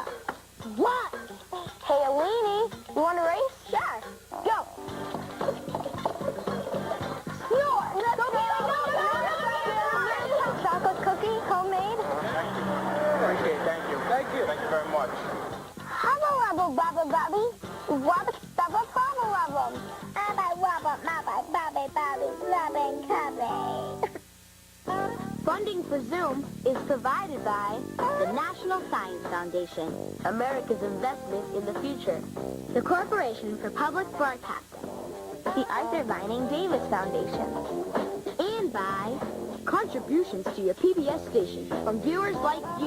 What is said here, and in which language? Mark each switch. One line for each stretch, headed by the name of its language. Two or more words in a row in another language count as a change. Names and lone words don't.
English: What? Hey, Alini, you want to race? Sure. Go. Snore. Chocolate cookie, homemade. Appreciate it. Thank you. Thank you. Thank you very much. Hubba wubba bubba bubby. Wubba stubba bubba wubba. Abba wubba mubba bubby bubby lubbing cubby. Funding for Zoom is provided by the National Science Foundation, America's investment in the future, the Corporation for Public Broadcasting, the Arthur Vining Davis Foundation, and by contributions to your PBS station from viewers like you.